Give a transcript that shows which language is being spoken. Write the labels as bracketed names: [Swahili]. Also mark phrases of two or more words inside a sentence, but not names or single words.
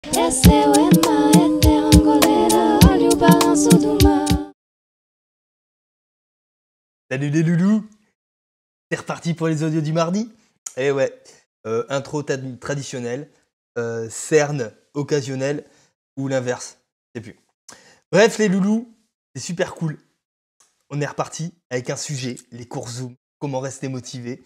[Portuguese] Esse wema eterangolera, olha o balanço do mar. [French] Salut les loulous, c'est reparti pour les audios du mardi. Eh ouais, intro traditionnelle, cerne occasionnelle ou l'inverse, je sais plus. Bref les loulous, c'est super cool. On est reparti avec un sujet, les cours Zoom, comment rester motivé.